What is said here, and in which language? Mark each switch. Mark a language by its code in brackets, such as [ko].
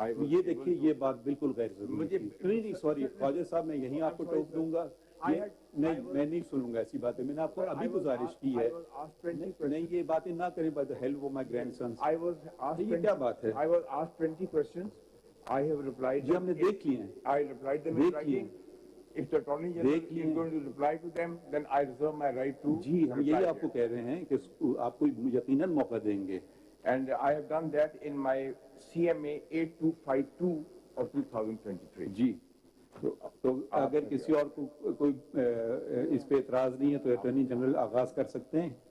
[ur] یہ دیکھیے یہ بات بالکل غیر ضروری ہے. نہیں سوری خواجہ صاحب, میں یہیں آپ کو ٹوک دوں گا. نہیں میں نہیں سنوں گا ایسی باتیں. میں نے آپ کو ابھی گزارش کی ہے, نہیں یہ باتیں نہ کریں. [en] by the help of my grandsons, [ur] یہ کیا بات ہے؟ [en] I was asked 20 questions. I have replied. [ur] جی ہم نے دیکھ لیے ہیں. [en] I replied them in writing. If the Attorney General is going to reply to them, then I reserve my right to. [ur] جی ہم یہی آپ کو کہہ رہے ہیں کہ آپ کو یقیناً موقع دیں گے. [en] And I have done that in my CMA 8252 of 2023. [ur] جی تو اگر کسی اور کو کوئی اس پہ اعتراض نہیں ہے تو اٹارنی جنرل آغاز کر سکتے ہیں.